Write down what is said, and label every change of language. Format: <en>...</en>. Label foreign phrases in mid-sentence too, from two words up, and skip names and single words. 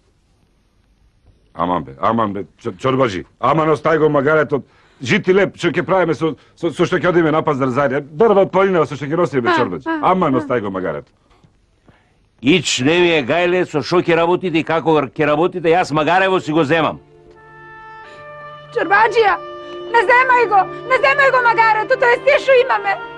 <mk>Аман бе, чорбаđi. Аман, остај го магарето. Жити леп, што ќе правиме со што ќе одиме на пазар заедно. Дрва од планина, со што ќе носиме, бе, чорбаđi. Аман, остај го магарето. Ич не ми е гајле со што ќе работите и како ќе работите, јас магарево си го земам. Чорбаџија, не земај го магарету,</mk> <sr>to je sve što imame.</sr>